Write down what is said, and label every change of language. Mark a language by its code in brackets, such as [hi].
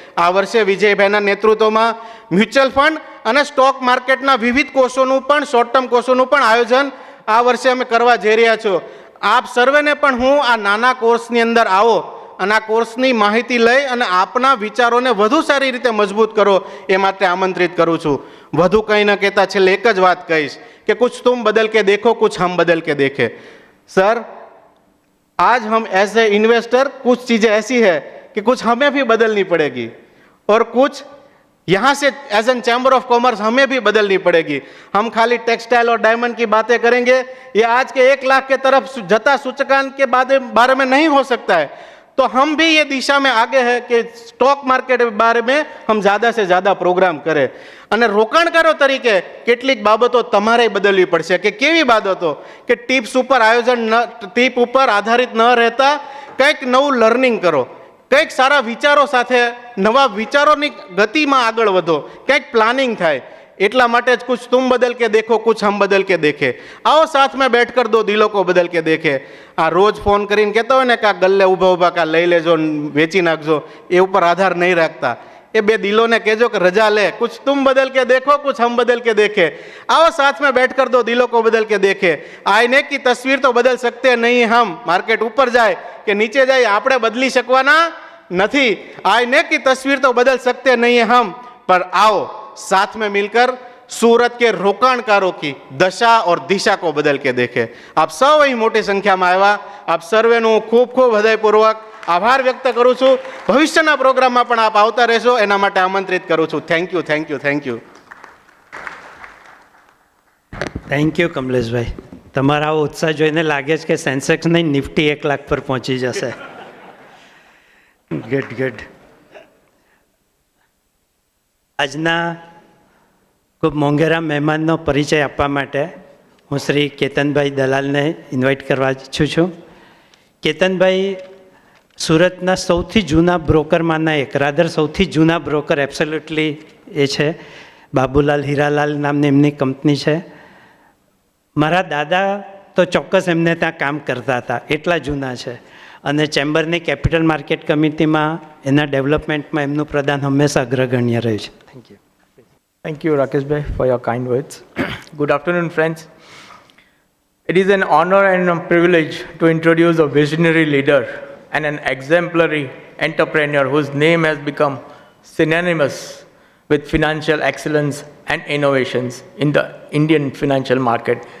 [gu] આ વર્ષે વિજયભાઈના નેતૃત્વમાં મ્યુચ્યુઅલ ફંડ અને સ્ટોક માર્કેટના વિવિધ કોર્સોનું પણ શોર્ટ ટર્મ કોર્સોનું પણ આયોજન આ વર્ષે અમે કરવા જઈ રહ્યા છો. આપ સર્વેને પણ હું આ નાના કોર્સની અંદર આવો અને આ કોર્સની માહિતી લઈ અને આપના વિચારોને વધુ સારી રીતે મજબૂત કરો એ માટે આમંત્રિત કરું છું. વધુ કંઈ ન કહેતા છેલ્લે એક જ વાત કહીશ કે [hi] कुछ तुम बदल के देखो, कुछ हम बदल के देखें. सर, आज हम एज ए इन्वेस्टर कुछ चीज़ें ऐसी है कि कुछ हमें भी बदलनी पड़ेगी और कुछ यहाँ से as an chamber of commerce हमें भी बदलनी पड़ेगी. हम खाली टेक्सटाइल और डायमंड की बातें करेंगे, ये आज के 1 लाख के तरफ जता सूचकांक के बारे में नहीं हो सकता है. तो हम भी ये दिशा में आगे हैं कि स्टॉक मार्केट के बारे में हम ज़्यादा से ज़्यादा प्रोग्राम करें. [gu] અને રોકાણકારો તરીકે કેટલીક બાબતો તમારે બદલવી પડશે. કે કેવી બાબતો? કે ટિપ્સ ઉપર ટીપ ઉપર આધારિત ન રહેતા કંઈક નવું લર્નિંગ કરો, કંઈક સારા વિચારો સાથે નવા વિચારોની ગતિમાં આગળ વધો, કંઈક પ્લાનિંગ થાય. એટલા માટે જ [hi] कुछ तुम बदल के देखो, कुछ हम बदल के देखे. आओ साथ में बैठ कर 2 दिलों को बदल के देखे. [gu] આ રોજ ફોન કરીને કહેતા હોય ને કે આ ગલ્લે ઊભા કા લઈ લેજો, વેચી નાખજો, એ ઉપર આધાર નહીં રાખતા. એ 2 દિલોને કહેજો કે રજા લે. [hi] कुछ तुम बदल के देखो, कुछ हम बदल के देखे. आओ साथ में बैठ कर 2 दिलों को बदल के देखे. आईने की तस्वीर तो बदल सकते नहीं हम. मार्केट ऊपर जाए [gu] કે નીચે જાય આપણે બદલી શકવાના નથી. [hi] आईने की तस्वीर तो बदल सकते नहीं हम, पर आओ साथ में मिलकर सूरत के रोकाणकारों की दशा और दिशा को बदल के देखे. [gu] आप સૌ અહીં મોટી સંખ્યામાં આવ્યા. આપ સર્વેનું ખૂબ ખૂબ હૃદયપૂર્વક આભાર વ્યક્ત કરું છું. ભવિષ્યના પ્રોગ્રામમાં પણ આપ આવતા રહેશો એના માટે આમંત્રિત કરું છું. Thank you, thank you, thank you. Thank you કમલેશભાઈ. તમારા આવો ઉત્સાહ જોઈને લાગે છે કે સેન્સેક્સ નહીં, નિફ્ટી 1 લાખ પર પહોંચી જશે. ગુડ. આજના ખૂબ મોંઘેરા મહેમાનનો પરિચય આપવા માટે હું શ્રી કેતનભાઈ દલાલને ઇન્વાઇટ કરવા ઈચ્છું છું. કેતનભાઈ સુરતના સૌથી જૂના બ્રોકરમાંના એક, રાધર સૌથી જૂના બ્રોકર એબ્સોલ્યુટલી એ છે. બાબુલાલ હીરાલાલ નામની એમની કંપની છે. મારા દાદા તો ચોક્કસ એમને ત્યાં કામ કરતા હતા, એટલા જૂના છે. અને ચેમ્બરની કેપિટલ માર્કેટ કમિટીમાં એના ડેવલપમેન્ટમાં એમનું પ્રદાન હંમેશા અગ્રગણ્ય રહ્યું છે. Thank you. [en] Thank you, Rakesh Bhai, for your kind words. Good afternoon, friends. It is an honor and a privilege to introduce a visionary leader and an exemplary entrepreneur whose name has become synonymous with financial excellence and innovations in the Indian financial market.